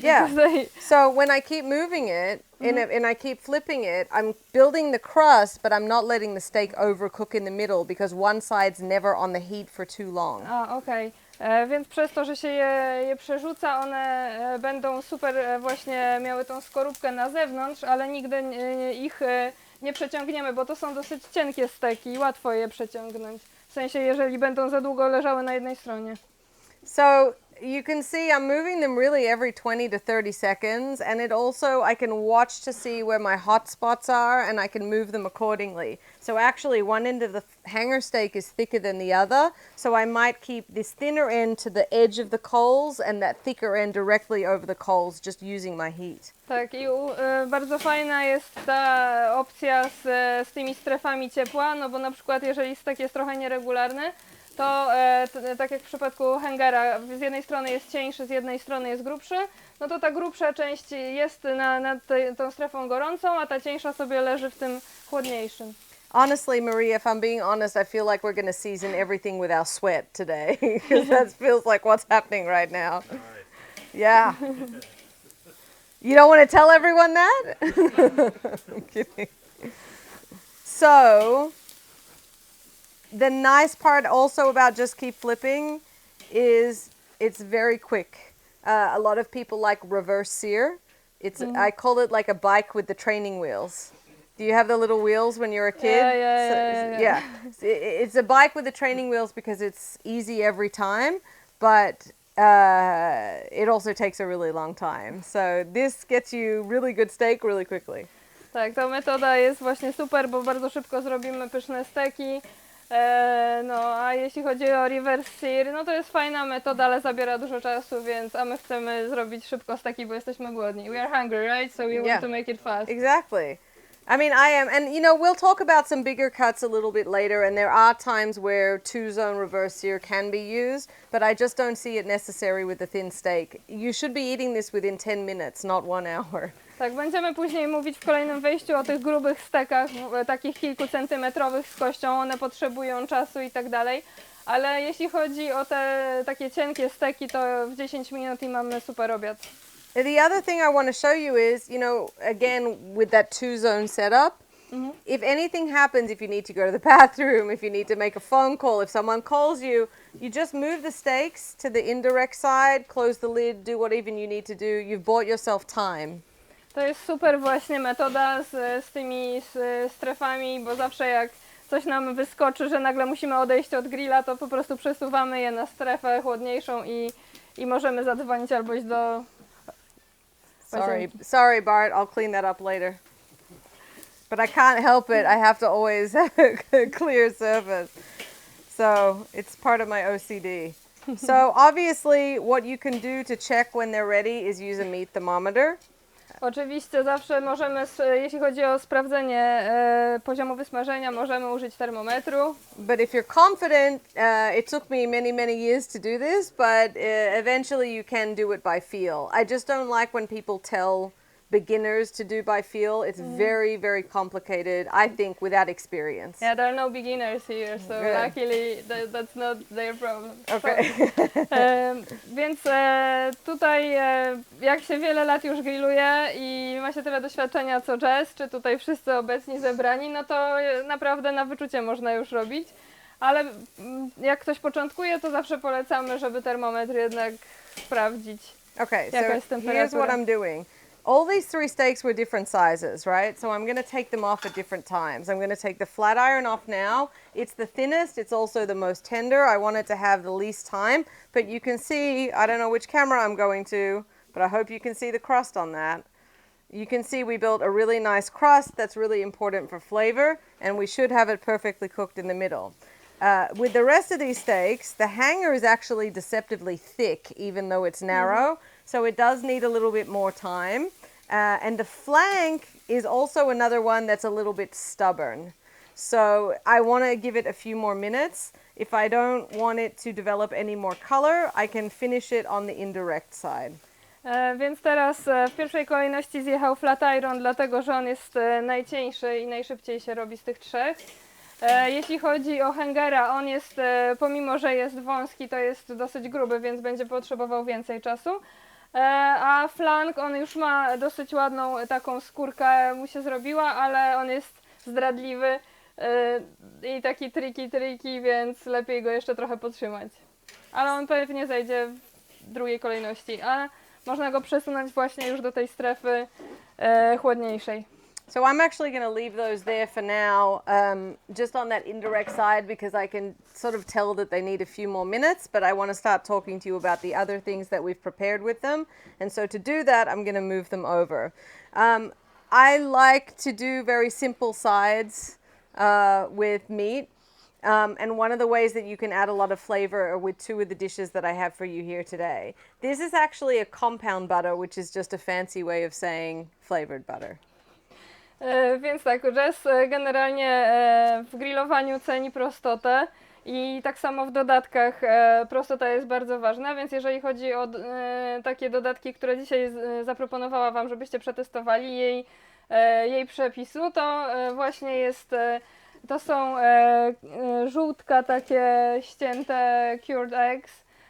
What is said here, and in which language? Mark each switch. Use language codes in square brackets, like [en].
[en] Yeah. So when I keep moving it and I keep flipping it, I'm building the crust, but I'm not letting the steak overcook in the middle because one side's never on the heat for too long. [pl] Okej. Więc przez to, że się je przerzuca, one będą super właśnie miały tą skorupkę na zewnątrz, ale nigdy ich nie przeciągniemy, bo to są dosyć cienkie steki i łatwo je przeciągnąć. W sensie, jeżeli będą za długo leżały na jednej stronie. [en] So you can see I'm moving them really every 20 to 30 seconds, and it also, I can watch to see where my hot spots are and I can move them accordingly. So actually one end of the hanger steak is thicker than the other, so I might keep this thinner end to the edge of the coals and that thicker end directly over the coals, just using my heat. [pl] Tak, i bardzo fajna jest ta opcja z tymi strefami ciepła, no bo na przykład jeżeli stek jest trochę nieregularny, to tak jak w przypadku hangera, z jednej strony jest cieńszy, z jednej strony jest grubszy, no to ta grubsza część jest nad tą strefą gorącą, a ta cieńsza sobie leży w tym chłodniejszym. [en] Honestly, Maria, if I'm being honest, I feel like we're going to season everything with our sweat today because that feels like what's happening right now. Yeah. You don't want to tell everyone that? I'm kidding. So, the nice part also about just keep flipping is it's very quick. A lot of people like reverse sear. I call it like a bike with the training wheels. Do you have the little wheels when you're a kid? Yeah. It's a bike with the training wheels because it's easy every time, but it also takes a really long time. So this gets you really good steak really quickly. [pl] Tak, ta metoda jest właśnie super, bo bardzo szybko zrobimy pyszne steki. No, a jeśli chodzi o reverse sear, no to jest fajna metoda, ale zabiera dużo czasu, a my chcemy zrobić szybko steki, bo jesteśmy głodni. [en] We are hungry, right? So we want to make it fast. Exactly. I mean, I am, and you know, we'll talk about some bigger cuts a little bit later, and there are times where 2-zone reverse sear can be used, but I just don't see it necessary with the thin steak. You should be eating this within 10 minutes, not 1 hour. [pl] Tak, będziemy później mówić w kolejnym wejściu o tych grubych stekach, takich kilku centymetrowych z kością, one potrzebują czasu i tak dalej, ale jeśli chodzi o te takie cienkie steki, to w 10 minut i mamy super obiad. [en] The other thing I want to show you is, you know, again, with that 2-zone setup, if anything happens, if you need to go to the bathroom, if you need to make a phone call, if someone calls you, you just move the steaks to the indirect side, close the lid, do whatever you need to do. You've bought yourself time. [pl] To jest super właśnie metoda z tymi strefami, bo zawsze jak coś nam wyskoczy, że nagle musimy odejść od grilla, to po prostu przesuwamy je na strefę chłodniejszą i możemy zadzwonić albo iść do... [en] Sorry, Bart, I'll clean that up later. But I can't help it. I have to always have a clear surface. So it's part of my OCD. So obviously what you can do to check when they're ready is use a meat thermometer. [pl] Oczywiście zawsze możemy, jeśli chodzi o sprawdzenie poziomu wysmażenia, możemy użyć termometru. [en] But if you're confident, it took me many years to do this, but eventually you can do it by feel. I just don't like when people tell beginners to do by feel. It's very complicated, I think, without experience. Yeah, there are no beginners here, so Good. luckily that's not their problem. Okay. [pl] Więc tutaj jak się wiele lat już grilluje i ma się tyle doświadczenia co Jess, czy tutaj wszyscy obecni zebrani, no to naprawdę na wyczucie można już robić. Ale jak ktoś początkuje, to zawsze polecamy, żeby termometr jednak sprawdzić. [en] Okay, [pl] Jaka [en] so [pl] jest [en] here's [pl] temperatura. [en] what I'm doing. All these 3 steaks were different sizes, right? So I'm going to take them off at different times. I'm going to take the flat iron off now. It's the thinnest, it's also the most tender. I want it to have the least time, but you can see, I don't know which camera I'm going to, but I hope you can see the crust on that. You can see we built a really nice crust that's really important for flavor, and we should have it perfectly cooked in the middle. With the rest of these steaks, the hanger is actually deceptively thick, even though it's narrow, so it does need a little bit more time. And the flank is also another one that's a little bit stubborn. So I want to give it a few more minutes. If I don't want it to develop any more color, I can finish it on the indirect side. [pl] Więc teraz w pierwszej kolejności zjechał flat iron, dlatego że on jest najcieńszy i najszybciej się robi z tych trzech. Jeśli chodzi o hangera, on jest, pomimo że jest wąski, to jest dosyć gruby, więc będzie potrzebował więcej czasu. A flank, on już ma dosyć ładną taką skórkę mu się zrobiła, ale on jest zdradliwy i taki triki, więc lepiej go jeszcze trochę podtrzymać. Ale on pewnie zejdzie w drugiej kolejności, a można go przesunąć właśnie już do tej strefy chłodniejszej. [en] So I'm actually going to leave those there for now, just on that indirect side, because I can sort of tell that they need a few more minutes, but I want to start talking to you about the other things that we've prepared with them. And so to do that, I'm going to move them over. I like to do very simple sides with meat. And one of the ways that you can add a lot of flavor are with 2 of the dishes that I have for you here today. This is actually a compound butter, which is just a fancy way of saying flavored butter. [pl] Więc tak, Jess generalnie w grillowaniu ceni prostotę i tak samo w dodatkach prostota jest bardzo ważna, więc jeżeli chodzi o takie dodatki, które dzisiaj zaproponowała Wam, żebyście przetestowali jej przepisu, to właśnie jest, to są żółtka takie ścięte cured eggs.